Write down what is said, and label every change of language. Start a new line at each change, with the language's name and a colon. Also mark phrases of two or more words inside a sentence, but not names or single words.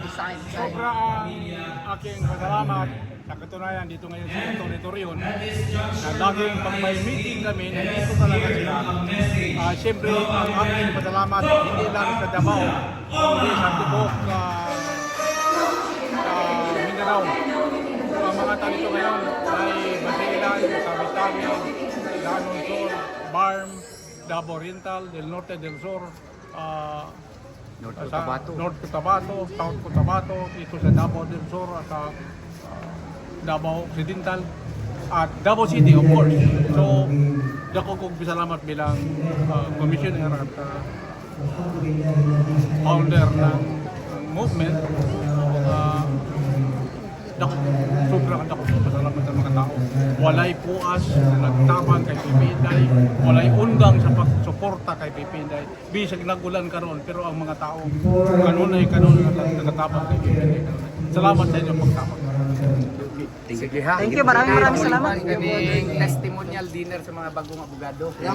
Filipino: Sobra ang aking pasalamat sa katunayan dito ngayon sa Toritorion na laging pag may meeting kami, nandito talaga sila. Siyempre, ang aking pasalamat hindi lang sa Davao, kundi sa Tibok, Mindanao. Ang mga tao dito ngayon ay Basilan, Tawi-Tawi, Ganon Sur, Barm, Davao Oriental, Del Norte, Del Sur, North sa Cotabato. North Cotabato, South Cotabato, dito sa Davao del Sur at sa Davao Occidental at Davao City
English: of course.
Filipino: So,
Cebuano: dako kong bisalamat
Filipino: bilang commissioner at founder ng movement.
Cebuano: Sobrang dako kong pasalamat sa mga tao. Walay puas na nagtabang kay PP Inday, walay undang sa pagsuporta kay PP Inday. Bisag nagulan karon pero ang mga tao kanunay nagatabang kay PP Inday. Salamat sa inyong pagtabang. Sige ha.
English: Thank you,
Filipino: maraming salamat.
English: Testimonial dinner
Filipino: sa mga bagong abogado.